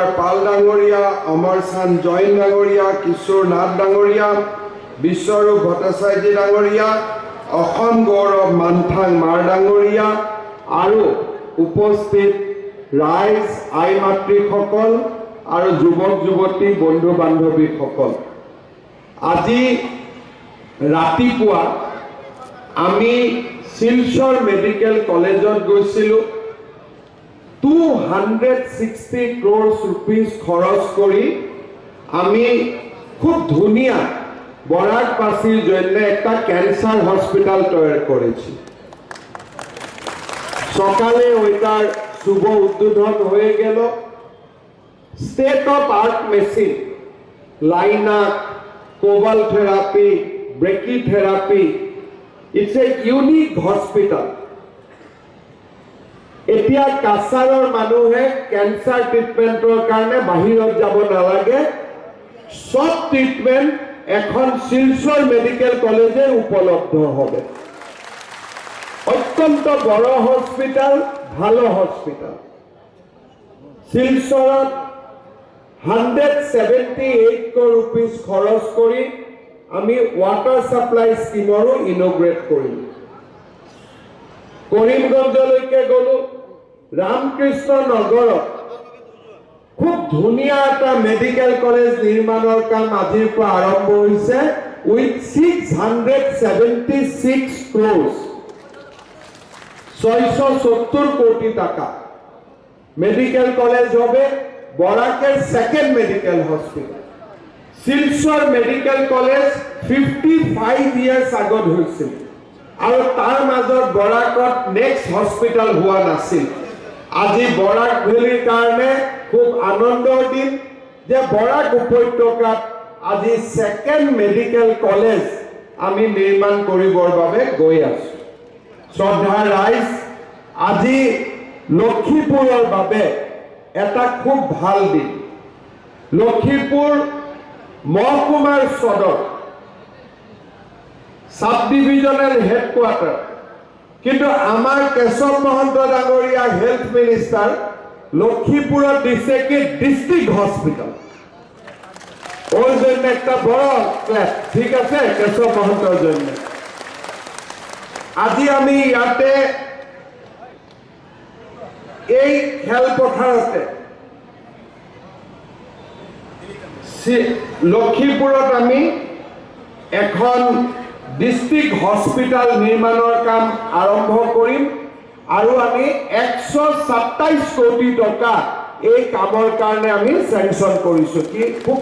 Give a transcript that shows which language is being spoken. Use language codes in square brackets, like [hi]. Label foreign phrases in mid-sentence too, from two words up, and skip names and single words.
[as] পাল ডাঙৰীয়া অমৰ চান্দ জৈন ডাঙৰীয়া কিশোৰ নাথ ডাঙৰীয়া বিশ্বৰূপ ভট্টাচাৰ্য ডাঙৰীয়া অসম গৌৰৱ মানথাং মাৰ ডাঙৰীয়া আৰু উপস্থিত ৰাইজ আই মাতৃসকল আৰু যুৱক যুৱতী বন্ধু বান্ধৱীসকল আজি ৰাতিপুৱা আমি শিলচৰ মেডিকেল কলেজত গৈছিলোঁ 260 [en] crores rupees [as] খৰচ কৰি আমি খুব ধুনীয়া বৰাকবাসীৰ [bn] জন্য একটা ক্যান্সার হসপিটাল তৈরি করেছি সকালে ওইটার শুভ উদ্বোধন হয়ে গেল [en] state of art machine linac cobalt therapy brachy therapy it's a unique hospital [as] এতিয়া কাছাৰৰ মানুহে ক্যান্সার ট্রিটমেন্টৰ কাৰণে বাহিৰত যাব নালাগে [bn] সব ট্রিটমেন্ট এখন শিলচর মেডিকেল কলেজে উপলব্ধ হবে অত্যন্ত বড় হসপিটাল ভালো হসপিটাল [as] শিলচৰত 178 [en] crore rupees [as] খৰচ কৰি আমি [en] water supply scheme [as] ইনোগ্রেট কৰিম কৰিমগঞ্জলৈকে গলো রামকৃষ্ণ নগৰত খুব ধুনীয়া এটা মেডিকেল কলেজ নিৰ্মাণৰ কাম আজিৰ পৰা আৰম্ভ হৈছে উইথ [bn] 676 crores 670 কোটি টাকা [en] medical college [bn] হবে বৰাকের [en] second medical hospital [bn] শিলচর মেডিকেল [as] কলেজ 55 ইয়ার্স আগত হৈছিল আৰু তাৰ মাজত বৰাকত [en] next hospital [as] হোৱা নাছিল আজি বৰাক ভেলিৰ কাৰণে খুব আনন্দৰ দিন যে বৰাক উপত্যকাত আজি [en] second medical college [as] আমি নিৰ্মাণ কৰিবৰ বাবে গৈ আছো শ্ৰদ্ধা ৰাইজ আজি লক্ষীপুৰৰ বাবে এটা খুব ভাল দিন লক্ষীপুৰ মহকুমাৰ সদৰ [en] sub divisional headquarter [as] কিন্তু আমার কেশৱ মহন্ত ডাঙৰীয়া [en] health minister [as] লক্ষীপুরত দিছে কি [en] district hospital [bn] ওর জন্য একটা বড় ক্লাস [as] ঠিক আছে কেশৱ মহন্তৰ জন্য আজি আমি ইয়াতে এই খেলপথাৰতে লক্ষীপুরত আমি এখন [en] district hospital [as] নির্মাণৰ কাম আৰম্ভ কৰিম আৰু আমি 127 কোটি টাকা এই কামৰ কাৰণে আমি স্যাংশন কৰিছো কি খুব